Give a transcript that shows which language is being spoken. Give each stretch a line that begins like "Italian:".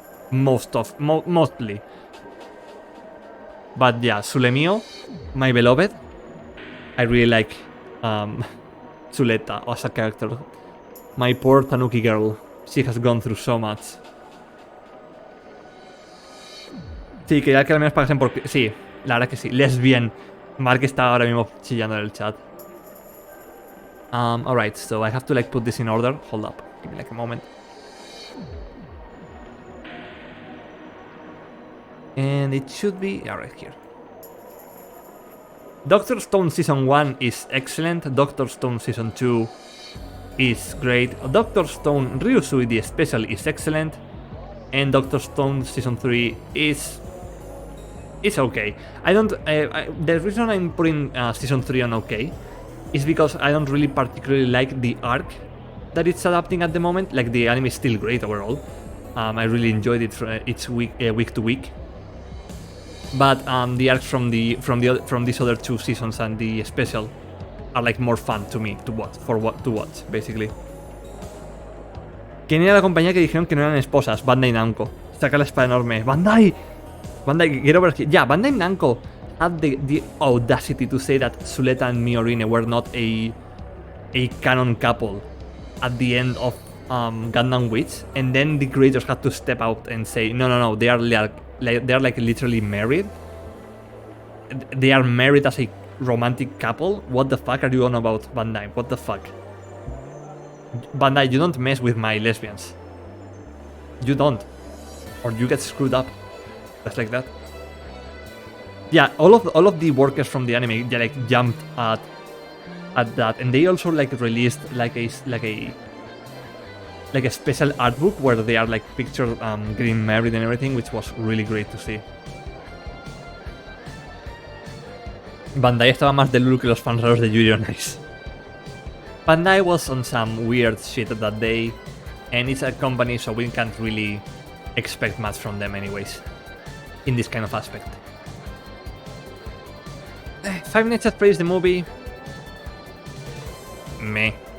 English: Mostly. But yeah, Sulemio, my beloved. I really like Zuleta as a character. My poor Tanuki girl. She has gone through so much.
Spanish: Sí, quería que al menos pagasen porque... Sí, la verdad que sí. Lesbian. Mark está ahora mismo chillando en el chat.
English: Alright, so I have to like put this in order. Hold up. Give me like a moment. And it should be... Yeah, right here. Dr. Stone Season 1 is excellent. Dr. Stone Season 2 is great. Dr. Stone Ryusui the Special is excellent. and Doctor Stone Season 3 is okay. The reason I'm putting Season 3 on okay is because I don't really particularly like the arc that it's adapting at the moment. Like, the anime is still great overall. I really enjoyed it each week to week. But the arcs from these other 2 seasons and the special are like more fun to me to watch basically.
Spanish: ¿Quién era la compañía que dijeron que no eran esposas? Bandai Namco. Saca la espada enorme. Bandai,
English: get over here. Yeah, Bandai Namco had the audacity to say that Suleta and Miorine were not a canon couple at the end of Gundam Witch, and then the creators had to step out and say, no, they are like literally married. They are married as a romantic couple. What the fuck are you on about, Bandai? What the fuck? Bandai, you don't mess with my lesbians. You don't, or you get screwed up. Just like that. Yeah, all of the workers from the anime, they like jumped at that, and they also like released like a special art book where they are like pictured getting married and everything, which was really great to see.
Spanish: Bandai estaba más de Lulu que los fans raros de Yuri on Ice.
English: Bandai was on some weird shit that day, and it's a company, so we can't really expect much from them anyways, in this kind of aspect. Five Nights at Freddy's the movie, meh.